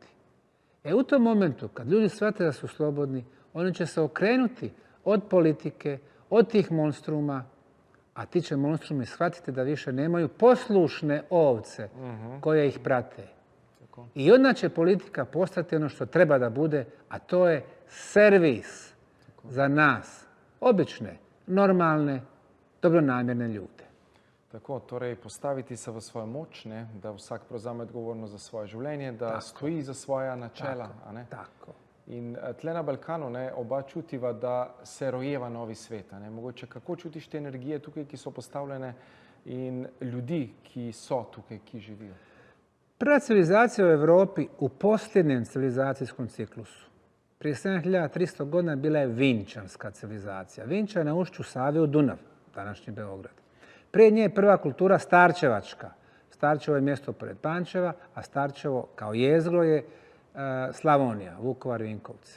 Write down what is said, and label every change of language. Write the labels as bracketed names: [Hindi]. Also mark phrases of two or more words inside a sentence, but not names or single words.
[Bosnian] U tom momentu, kad ljudi shvate da su slobodni, oni će se okrenuti od politike, od tih monstruma, a ti će monstrumi shvatiti da više nemaju poslušne ovce koje ih prate. I onda će politika postati ono što treba da bude, a to je servis za nas, obične, normalne, dobronamjerne ljude. [Slovenian] Tako, torej postaviti se v svojo moč, da vsak prevzame odgovornost za svoje življenje, da stoji za svoja načela. Tako. In tle na Balkanu oba čutiva, da se rojeva novi svet. Mogoče kako čutiš te energije tukaj, ki so postavljene in ljudi, ki so tukaj, ki živijo? [Bosnian] Prva civilizacija u Europi u posljednjem civilizacijskom ciklusu, prije 7300 godina, bila je Vinčanska civilizacija. Vinča je na ušću Save u Dunav, današnji Beograd. Prije nje je prva kultura Starčevačka. Starčevo je mjesto pored Pančeva, a Starčevo kao jezgro je Slavonija, Vukovar, Vinkovci.